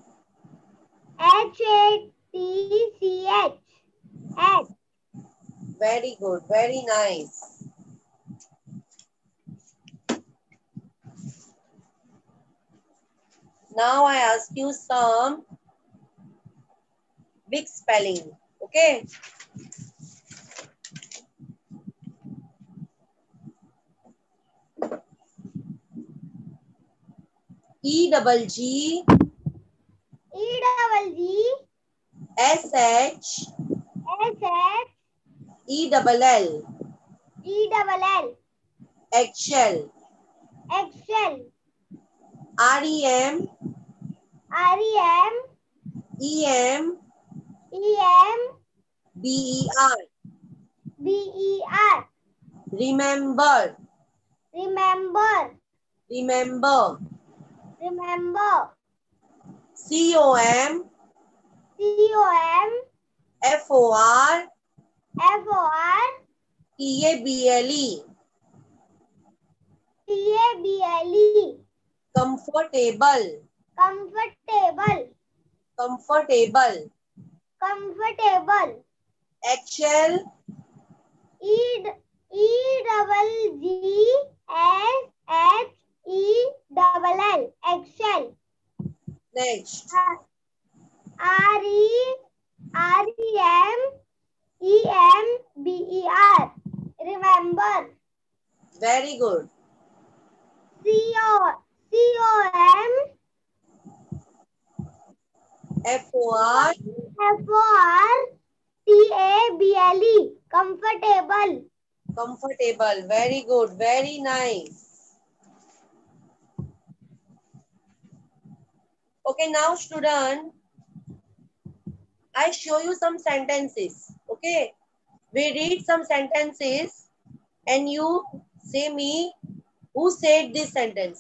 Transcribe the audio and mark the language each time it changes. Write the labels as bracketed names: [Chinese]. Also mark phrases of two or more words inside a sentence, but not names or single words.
[English] H-A-T-C-H. H. Very good. Very nice. Now I ask you some big spelling. Okay. E-double-G. E-double-G. S-H. S-H. E-double-L. E-double-L. Eggshell. Eggshell. R-E-M. R-E-M. E-M. E-M. B-E-R. B-E-R. Remember. Remember. Remember. Remember. C-O-M. C-O-M. F-O-R. F-O-R. T-A-B-L-E. T-A-B-L-E. Comfortable. Comfortable. Comfortable. Comfortable. Eggshell. E-double-G-S-H-E-double-L. Eggshell. Next. R-E-M-E-M-B-E-R. Remember. Very good. C-O-M. F-O-R. F-O-R-T-A-B-L-E. Comfortable. Comfortable. Very good. Very nice. Okay, now student, I show you some sentences. Okay, we read some sentences and you say me who said this sentence.